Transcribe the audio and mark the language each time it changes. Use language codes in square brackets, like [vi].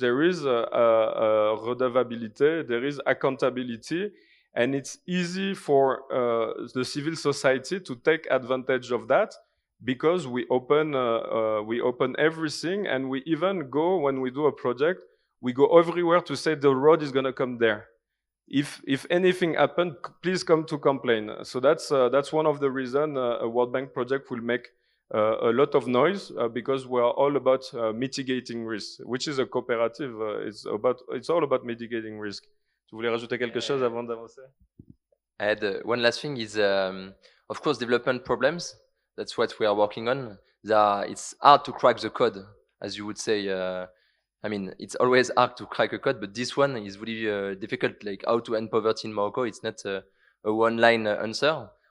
[en] There is redevabilité, there is accountability, and it's easy for the civil society to take advantage of that, because we open everything, and we even go, when we do a project, we go everywhere to say the road is going to come there. If anything happens, please come to complain. So that's one of the reasons a World Bank project will make a lot of noise, because we are all about mitigating risk, which is a cooperative. It's all about mitigating risk. [fr] Tu voulais rajouter quelque chose avant d'avancer? [en] I had one last thing is, of course, development problems. That's what we are working on. It's hard to crack the code, as you would say. I mean, it's always hard to crack a code, but this one is really difficult. Like how to end poverty in Morocco, it's not a one-line answer.